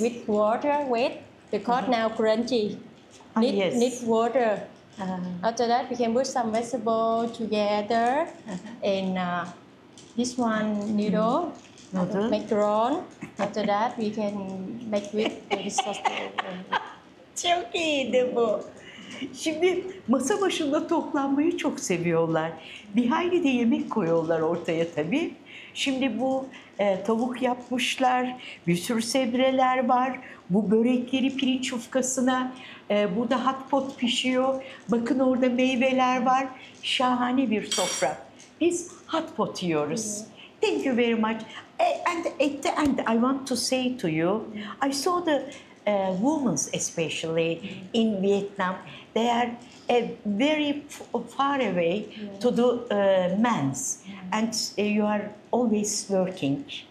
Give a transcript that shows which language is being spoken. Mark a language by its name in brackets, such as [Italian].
[English] With water, wet, because now crunchy. Need water. After that, we can put some vegetable together. And this one, noodle. Noodle. Make drawn. After that, we can make with the sauce. [Turkish] Çok iyiydi bu. Şimdi masa başında toplanmayı çok seviyorlar. Bir hayli de yemek koyuyorlar ortaya tabii. Şimdi bu tavuk yapmışlar, bir sürü sebzeler var, bu börekleri pirinç yufkasına, burada hot pot pişiyor, bakın orada meyveler var, şahane bir sofra. Biz hot pot yiyoruz. Mm-hmm. [English] Thank you very much. And at the end, I want to say to you, I saw the women especially in Vietnam, they are very far away to the men's. And you are always working.